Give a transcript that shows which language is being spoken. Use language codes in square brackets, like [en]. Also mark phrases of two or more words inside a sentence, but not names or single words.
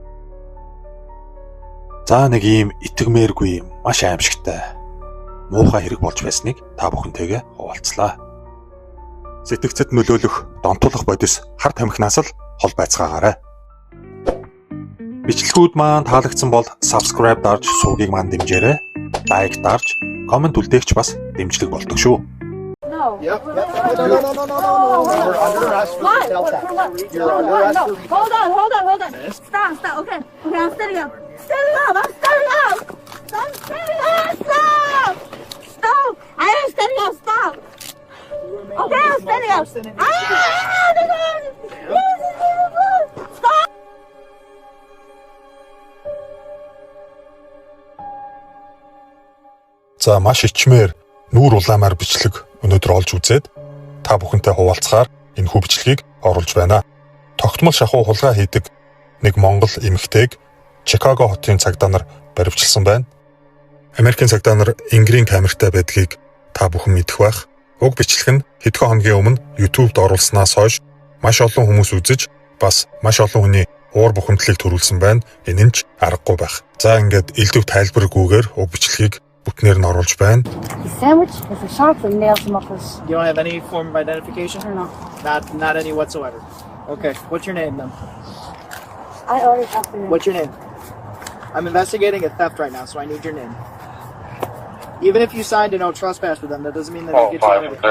[mn] За нэг ийм итгэмээргүй маш аимшигтай муухай хэрэг болж байсныг та бүхэнтэйгээ хуваалцлаа. Сэтгцэд нөлөөлөх донтуулах бодис хар тамхинаас л хол байцгаагаарай. Бичлэгүүд маань таалагдсан бол subscribe дарж сувгийг маань дэмжээрэй. Лайк дарж, комент үлдээгч бас дэмжлэг болдог шүү. [en] No. Yep. No. You're under arrest for retail theft. You're under arrest for retail theft. Hold on. Stop. Okay, I'm standing up. I'm standing up. Stop. I am standing up. Stop. Okay, I'm standing up. Stop. [mn] За маш ичмээр нүүр улаамаар бичлэг өнөөдөр олж үзээд та бүхэнтэй хуваалцахаар энэ хүү бичлэгийг оруулж байна. Тогтмол шахуу хулгай хийдэг нэг монгол эмэгтэйг Чикаго хотын цагдаа нар баривчилсан байна. Америкийн цагдаа нар Ингрийн камертай байдгийг та бүхэн мэдэх байх. Уг бичлэг нь хэдхэн хоногийн өмнө YouTube-д оруулснаас хойш маш олон хүмүүс үзэж бас маш олон хүний уур бухимдлыг төрүүлсэн байна. Энэ нь ч аргагүй байх. За ингээд элдв тайлбаргүйгээр уг бичлэгийг бүтнээр нь оруулж байна. [en] The sandwich is a sharp and nails mufflers. You don't have any form of identification? No. Not any whatsoever. Okay. What's your name then? I already have the name. What's your name? I'm investigating a theft right now, so I need your name. Even if you signed a no trespass with them, that doesn't mean that they get you out of the car.